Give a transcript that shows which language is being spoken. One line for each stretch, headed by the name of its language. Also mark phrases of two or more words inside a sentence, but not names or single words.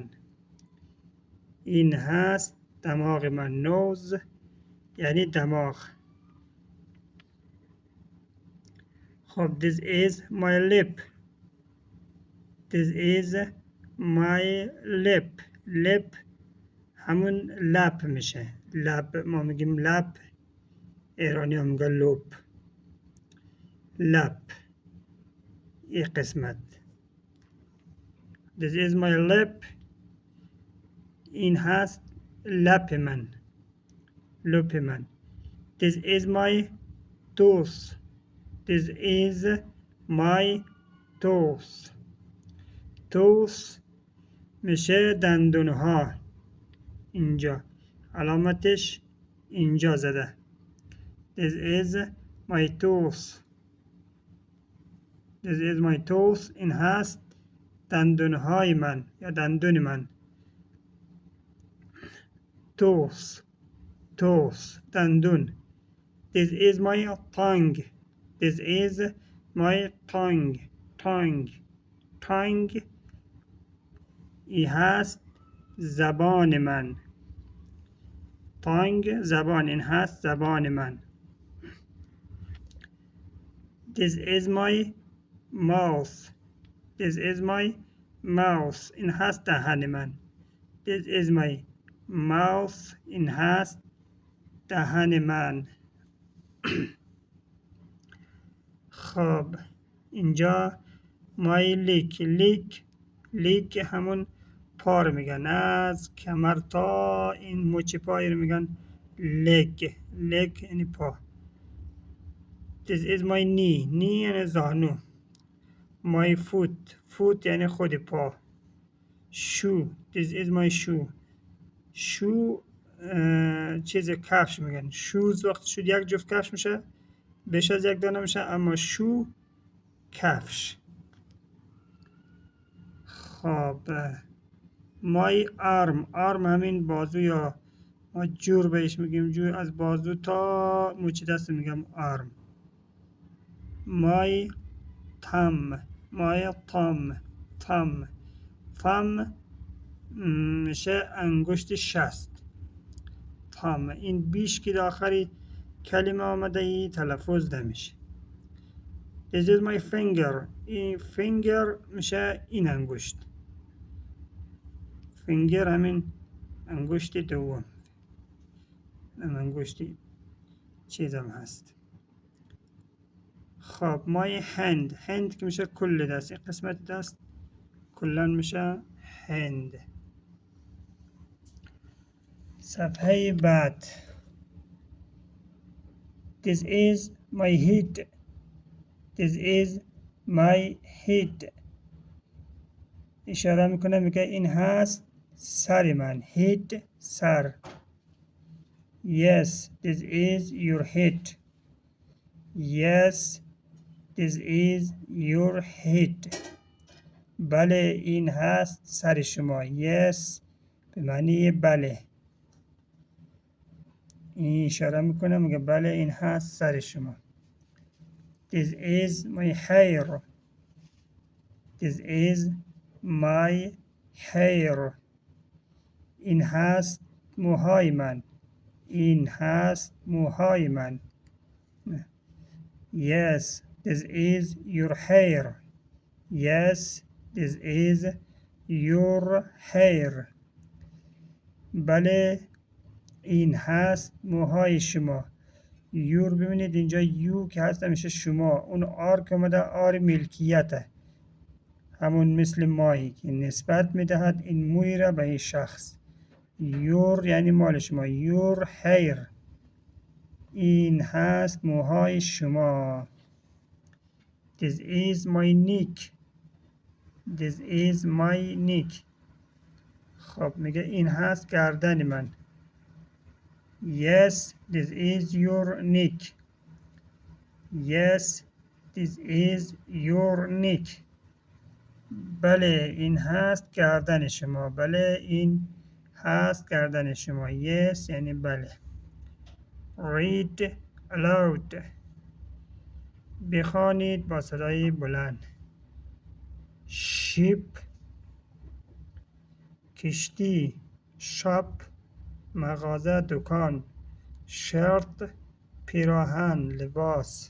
Persian: این هست دماغ من.
English: nose
Persian: یعنی دماغ. خب
English: this is my lip. this is my lip
Persian: همون لب میشه. لب ما میگیم لب، ایرانی ها میگن لب. این قسمت
English: this is my lip
Persian: این هست لب من.
English: this is my tooth. this is my tooth
Persian: میشه دندون ها. اینجا علامتش اینجا زده.
English: this is my tooth This is my tooth.
Persian: این هست دندونهای من یا دندون من. tooth دندون.
English: This is my tongue. This is my tongue.
Persian: این هست زبان من. tongue زبان. این هست زبان من.
English: This is my mouth. This is my mouth.
Persian: این هست دهن من.
English: This is my mouth.
Persian: این هست دهن من. خب اینجا
English: my leg
Persian: همون پا رو میگن، از کمر تا این مچ پای رو میگن لگ یعنی پا.
English: This is my knee
Persian: یعنی زانو.
English: My foot
Persian: یعنی خود پا.
English: shoe. This is my shoe
Persian: چیز کفش میگن. shoes وقتی شد یک جفت کفش میشه، بیش از یک دانه میشه، اما shoe کفش. خب
English: my arm
Persian: همین بازو یا ما جور بهش میگیم، جور از بازو تا مچ دست میگم arm.
English: my thumb
Persian: میشه انگشت شست. thumb این بیش که داخلی کلمه آمده ای تلفظ نمیشه.
English: This is my finger.
Persian: این finger میشه این انگشت. finger همین انگشت دوم، انگشتی چیزم هست. خب
English: my hand
Persian: که میشه کل دست، این قسمت دست کلن میشه hand. صفحه بعد.
English: This is my head. This is my head.
Persian: اشاره میکنه میگه این هست سر من.
English: head سر. Yes, this is your head. Yes, this is your head.
Persian: بله این هست سر شما. Yes به معنی بله. این اشاره میکنه میگه بله این هست سر شما.
English: This is my hair. This is my hair.
Persian: این هست موهای من. این هست موهای من.
English: Yes, this is your hair. Yes, this is your hair.
Persian: بله این هست موهای شما. یور ببینید اینجا یو که هست میشه شما. اون آر که اومده آر ملکیته، همون مثل مایی که نسبت میدهد این موی را به این شخص. یور یعنی مال شما.
English: your hair
Persian: این هست موهای شما.
English: This is my neck. This is my neck.
Persian: خب میگه این هست گردن من.
English: Yes, this is your neck. Yes, this is your neck.
Persian: بله این هست گردن شما. بله این هست گردن شما. Yes یعنی بله.
English: Read aloud.
Persian: بخوانید با صدای بلند. Ship کشتی. Shop مغازه دکان. شرط پیراهن لباس.